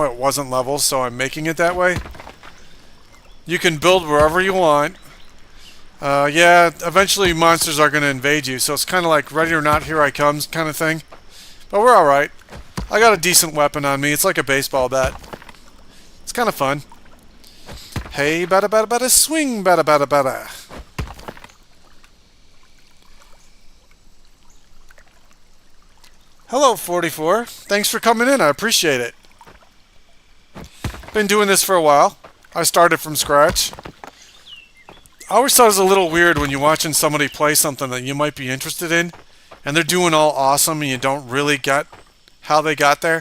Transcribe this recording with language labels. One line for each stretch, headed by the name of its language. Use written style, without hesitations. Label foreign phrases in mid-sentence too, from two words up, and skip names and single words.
English: It wasn't level, so I'm making it that way. You can build wherever you want. Yeah, eventually monsters are going to invade you, so it's kind of like ready or not, here I come kind of thing. But we're alright. I got a decent weapon on me. It's like a baseball bat. It's kind of fun. Hey, bada bada bada, swing bada bada bada. Hello, 44. Thanks for coming in. I appreciate it. Been doing this for a while. I started from scratch. I always thought it was a little weird when you're watching somebody play something that you might be interested in, and they're doing all awesome and you don't really get how they got there.